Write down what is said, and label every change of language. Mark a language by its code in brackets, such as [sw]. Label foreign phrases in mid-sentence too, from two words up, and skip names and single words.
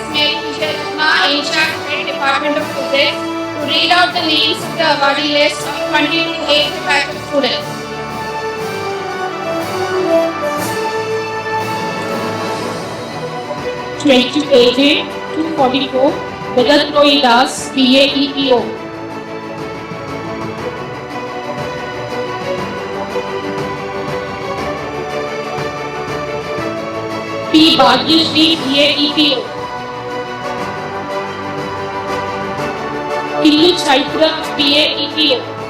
[en] Mary Sharma, in charge Head Department of Physics, to read out the names of the awardee list of 22 8th batch of students. AJ 244, Vedat Roy Das, BA EPO. P. Bhagyashree, BA EPO. Killu Chaitra, BA EPO.